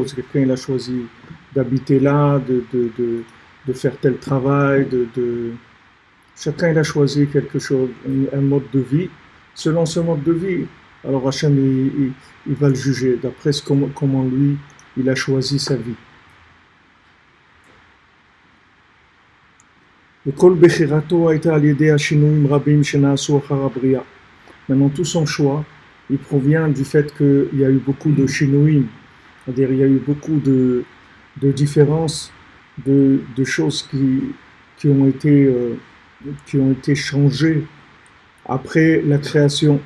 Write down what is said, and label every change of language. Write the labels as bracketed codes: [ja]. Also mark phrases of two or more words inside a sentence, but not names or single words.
[fr] Quelqu'un il a choisi d'habiter là, de faire tel travail, chacun il a choisi quelque chose, un mode de vie. Selon ce mode de vie, alors Hachem il va le juger d'après comment lui il a choisi sa vie. [he] וכל בחירתו הייתה על ידי השינויים רבים שנעשו אחר הבריאה. [fr] Maintenant, tout son choix, il provient du fait qu'il y a eu beaucoup de shinouim, c'est-à-dire il y a eu beaucoup de différences, de choses qui ont été changées après la création.